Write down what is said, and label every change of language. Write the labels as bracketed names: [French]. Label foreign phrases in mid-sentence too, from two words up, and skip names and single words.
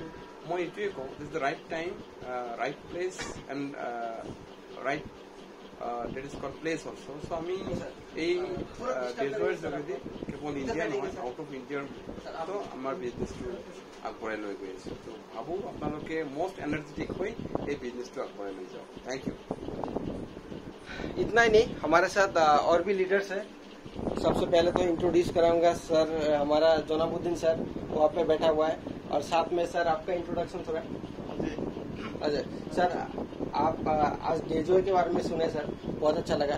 [Assamese] মই এইটোৱে কওঁ, [English] this the right time, right place and right date is called place also'. [Assamese] চ' আমি এই ডেজৰ যোগেদি কেৱল ইণ্ডিয়া নহয়, [English] out of India [Assamese] তো আমাৰ বিজনেছটো আগবঢ়াই লৈ গৈ আছো। তো ভাবোঁ আপোনালোকে [English] most energetic [Assamese] হৈ এই বিজনেছটো আগবঢ়াই লৈ যাওক। [English] thank you. [Hindi] इतना ही नहीं, हमारे साथ और भी लीडर्स हैं। सबसे पहले तो इंट्रोड्यूस कराऊंगा सर, हमारा जोनाबुद्दीन सर वहाँ पे बैठा हुआ है। और साथ में सर आपका इंट्रोडक्शन थोड़ा। अजय सर, आप आज डेजो के बारे में सुने सर, बहुत अच्छा लगा।